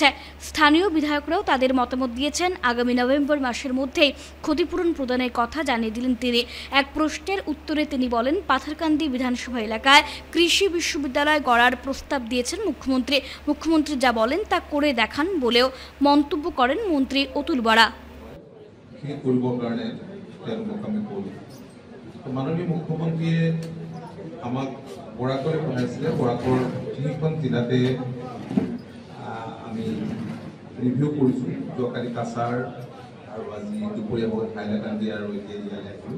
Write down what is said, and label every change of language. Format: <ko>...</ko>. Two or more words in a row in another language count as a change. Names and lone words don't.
<bn>স্থানীয় বিধায়করাও তাদের মতামত দিয়েছেন। আগামী নভেম্বর মাসের মধ্যেই ক্ষতিপূরণ প্রদানের কথা জানিয়ে দিলেন তিনি। এক প্রশ্নের উত্তরে তিনি বলেন, পাথারকান্দি বিধানসভা এলাকায় কৃষি বিশ্ববিদ্যালয় গড়ার প্রস্তাব দিয়েছেন মুখ্যমন্ত্রী। মুখ্যমন্ত্রী যা বলেন তা করে দেখান বলেও মন্তব্য করেন মন্ত্রী অতুল বরা।</bn> <as>মাননীয় মুখ্যমন্ত্রীয়ে আমাক বৰাকলৈ পঠাইছিলে। বৰাকৰ তিনিখন জিলাতে আমি ৰিভিউ কৰিছোঁ। যোৱাকালি কাছাৰ আৰু আজি দুপৰীয়া বহুত হাইলাকান্দি আৰু এতিয়া ইয়ালৈ আহিলোঁ।</as>